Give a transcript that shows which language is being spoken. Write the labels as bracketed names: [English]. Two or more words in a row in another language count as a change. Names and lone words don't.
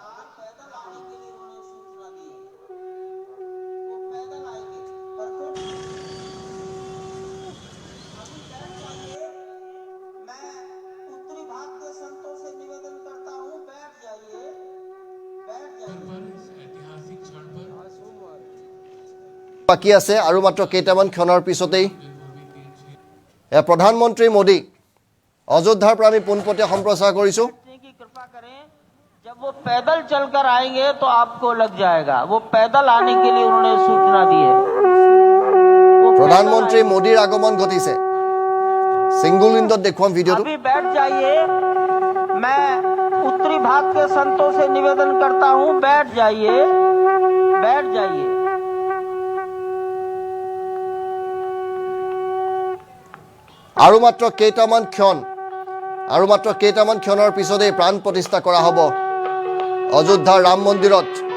[Hindi] पैदल आने के लिए उन्होंने सूचना दी है, वो पैदल आएंगे। अभी बैठ जाइए, मैं उत्तरी भाग के संतों से निवेदन करता हूँ, बैठ जाइए, बैठ जाइए। [Assamese] বাকী আছে আৰু মাত্ৰ কেইটামান ক্ষণৰ পিছতেই প্ৰধানমন্ত্ৰী মোদী অযোধ্যাৰ পৰা আমি পোনপটীয়া সম্প্ৰচাৰ কৰিছোঁ। [Hindi] की कृपा करें, जब वो पैदल चलकर आएंगे तो आपको लग जाएगा। वो पैदल आने के लिए उन्होंने सूचना दी है। [Assamese] প্ৰধানমন্ত্ৰী মোদীৰ আগমন ঘটিছে ছিংগল উইণ্ড'ত দেখুৱাম ভিডিঅ। [Hindi] अभी बैठ जाइए, मैं उत्तरी भाग के संतों से निवेदन करता हूँ, बैठ जाइए, बैठ जाइए। [Assamese] আৰু মাত্ৰ কেইটামান ক্ষণৰ পিছতেই প্ৰাণ প্ৰতিষ্ঠা কৰা হ'ব অযোধ্যাৰ ৰাম মন্দিৰত।